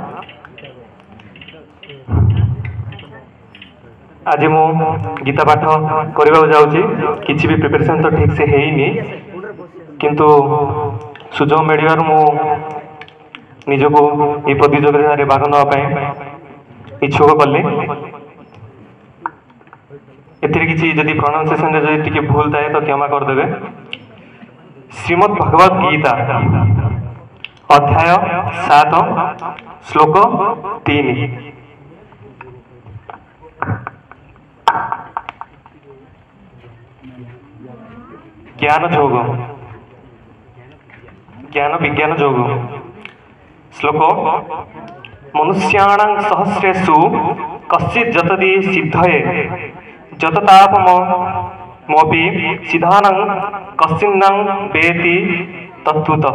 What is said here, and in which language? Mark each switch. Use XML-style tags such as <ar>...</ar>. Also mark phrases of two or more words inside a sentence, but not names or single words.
<or>ଆଜ ମୁ ଗୀତା ପାଠ କରବା ଯାଉଛି କିଛି ଭି ପ୍ରିପରେଶନ ତ ଠିକ ସେ ହେଇନି କିନ୍ତୁ ସୁଯୋଗ ମିଳିବାରୁ ମୁ ନିଜକୁ ଏ ପ୍ରତିଯୋଗିତା ରେ ଭାଗ ନବା ପାଇଁ ଇଚ୍ଛୁକ କଲେ। ଏଥିରେ କିଛି ଯଦି ପ୍ରୋନାଉନ୍ସିଏସନ ରେ ଯଦି ଟିକେ ଭୁଲ ଥାଏ ତ କ୍ଷମା କର ଦେବେ।</or> <sa>श्रीमद् भगवत गीता अध्याय 7 श्लोक 3 ज्ञान जोग ज्ञान विज्ञान जोग श्लोक मनुष्याणां सहस्रेषु कश्चित् जतति सिद्धये जततापमपि सिद्धानां कश्चिन्नं वेति तत्त्वतः।</sa>